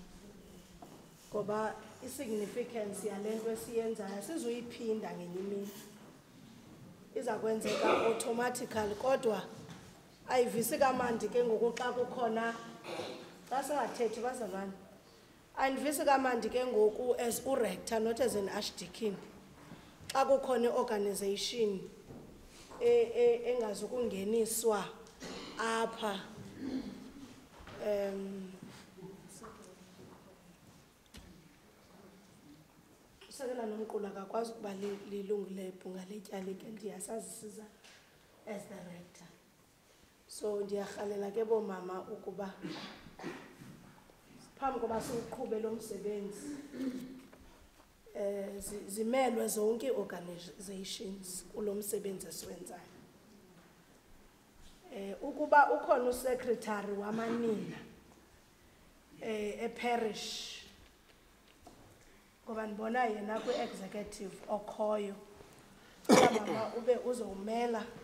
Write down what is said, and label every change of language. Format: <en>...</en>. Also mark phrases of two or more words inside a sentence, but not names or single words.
<xh>Ngoba i-significance yale nto esiyenzayo sizuyiphinda ngenye imini. Iza kwenzeka automatically kodwa ayivisi kamandi ke ngoku xa kukhona xa singathethi bazalwane. Ayivisi kamandi ke ngoku as u-rector</xh> <en>not as an archdeacon.</en> <xh>Xa kukhona i-organization engazukungeniswa apha usekela nomqulu akakwazi ukuba lilungu lebhunga letyala ke ndiyasazisiza</xh> <en>as the rector.</en> <xh>So ndiyarhalela ke boomama ukuba phambi koba siwuqhube lo msebenzi zimelwe zonke ii-organizations kulo msebenzi esiwenzayo. Ukuba ukhona usecretary wamanina eparish ngoba ndibona yena kwi-executive okhoyo mama ube uzowumela</xh>